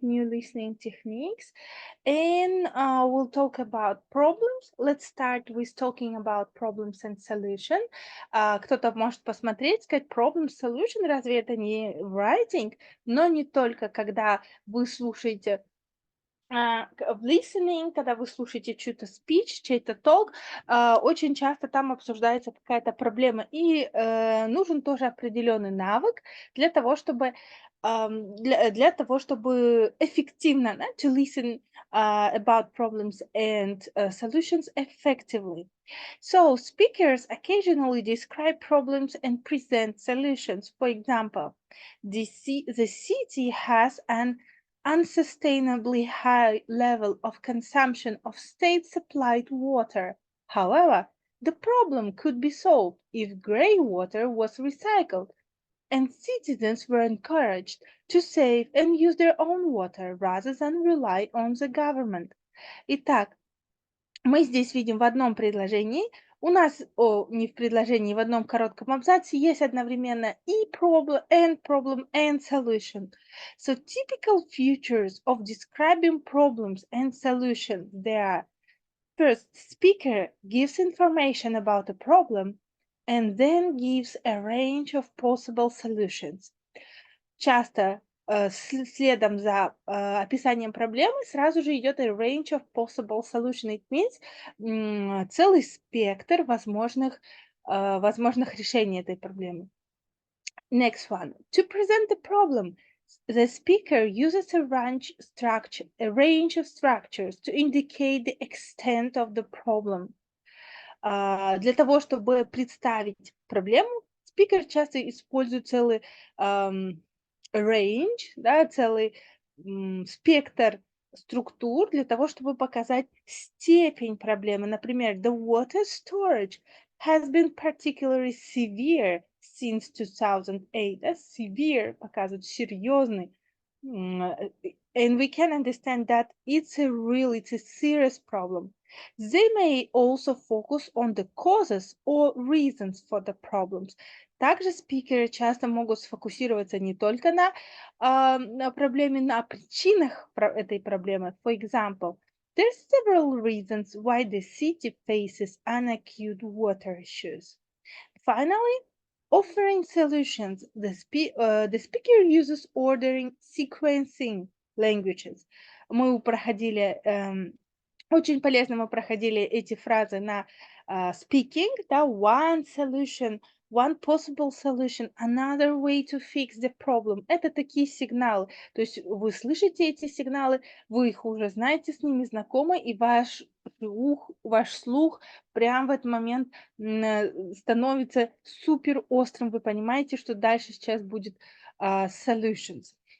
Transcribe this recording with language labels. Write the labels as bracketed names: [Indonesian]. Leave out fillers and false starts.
[English] New listening techniques. And we'll talk about problems. Let's start with talking about problems and solution. [Russian] Кто-то может посмотреть, сказать problem, solution, разве это не writing? Но не только, когда вы слушаете в listening, когда вы слушаете чью-то speech, чей-то talk, очень часто там обсуждается какая-то проблема, и нужен тоже определенный навык для того, чтобы для того, чтобы эффективно, [English] to listen about problems and solutions effectively. So speakers occasionally describe problems and present solutions. For example, the city has an unsustainably high level of consumption of state-supplied water. However, the problem could be solved if grey water was recycled and citizens were encouraged to save and use their own water rather than rely on the government. [Russian] Итак, мы здесь видим в одном предложении, у нас, не в предложении, в одном коротком абзаце есть одновременно и [English] problem and solution. So typical features of describing problems and solutions, they are: first, speaker gives information about a problem and then gives a range of possible solutions. [Russian] Часто следом за описанием проблемы сразу же идет [English] a range of possible solutions. It means [Russian] целый спектр возможных решений этой проблемы. [English] Next one. To present the problem, the speaker uses a range of structures to indicate the extent of the problem. [Russian] Для того, чтобы представить проблему, спикер часто использует целый range, да, целый спектр структур для того, чтобы показать степень проблемы. Например, [English] the water storage has been particularly severe since 2008. [Russian] Да, severe показывает серьезный. [English] And we can understand that it's a serious problem. They may also focus on the causes or reasons for the problems. [Russian] Также спикеры часто могут сфокусироваться не только на проблеме, на причинах этой проблемы. [English] For example, there are several reasons why the city faces acute water issues. Finally, offering solutions, the speaker uses ordering, sequencing languages. [Russian] Мы проходили очень полезно, мы проходили эти фразы на speaking, да, [English] one solution, one possible solution, another way to fix the problem. [Russian] Это такие сигналы. То есть вы слышите эти сигналы, вы их уже знаете, с ними знакомы, и ваш слух прямо в этот момент становится супер острым. Вы понимаете, что дальше сейчас будет solutions.